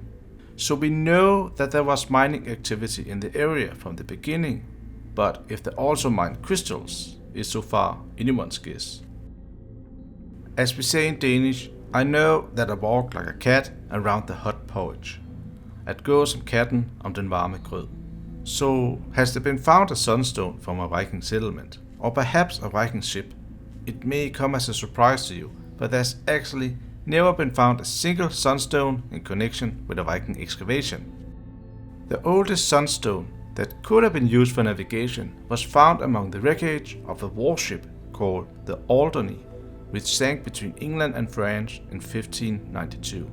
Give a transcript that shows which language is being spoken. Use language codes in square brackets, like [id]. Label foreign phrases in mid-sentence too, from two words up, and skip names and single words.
[en] So we know that there was mining activity in the area from the beginning, but if they also mined crystals is so far anyone's guess. As we say in Danish, I know that I walk like a cat around the hot porridge. [da] At gå som katten om den varme grød. [en] So, has there been found a sunstone from a Viking settlement, or perhaps a Viking ship? It may come as a surprise to you, but there's actually never been found a single sunstone in connection with a Viking excavation. The oldest sunstone that could have been used for navigation was found among the wreckage of a warship called the Alderney, which sank between England and France in 1592.